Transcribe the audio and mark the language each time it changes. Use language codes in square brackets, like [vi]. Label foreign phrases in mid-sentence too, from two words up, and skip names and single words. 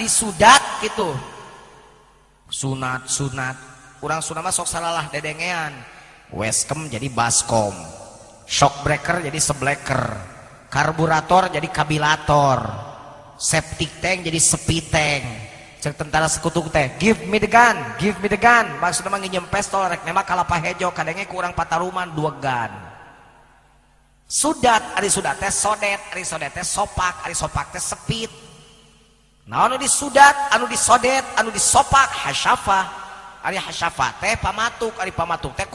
[su] disudat gitu sunat urang Sunda mah sok salalah dedengean weskem jadi baskom [en] shock breaker [su] jadi sebleker karburator jadi kabilator [en] septic tank [su] jadi sepi tank cek tentara sekutu teh [en] give me the gun [su] maksudnya mah nginjem pistol rek nembak kalapa hejo kadenge kurang Pataruman 2 gun sudat ari sudat teh sodet ari sodet teh sopak ari sopak teh sepit nah anu disudat anu disodet anu disopak hasyafah ari hasyafah teh pamatuk ari pamatuk teh